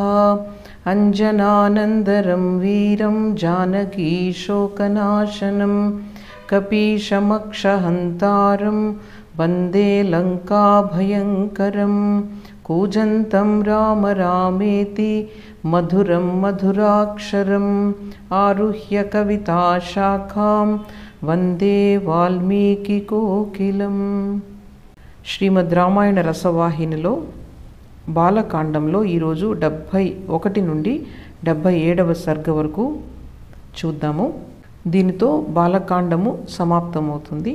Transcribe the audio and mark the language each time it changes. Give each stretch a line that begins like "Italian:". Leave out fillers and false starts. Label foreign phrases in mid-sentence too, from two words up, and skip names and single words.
Sanskrit: अञ्जनानन्दरं वीरं जानकीशोकनाशनं कपीशमक्षहन्तारं वन्दे लङ्काभयङ्करं। कूजन्तं राम रामेति मधुरं मधुराक्षरम् आरुह्य कविताशाखां वन्दे వాల్మీకికోకిలం।
Telugu: శ్రీమద్ రామాయణ రసవాహినిలో బాలకాండంలో ఈరోజు 71 నుండి 77వ సర్గ వరకు చూద్దాము. దీనితో బాలకాండము సమాప్తమవుతుంది.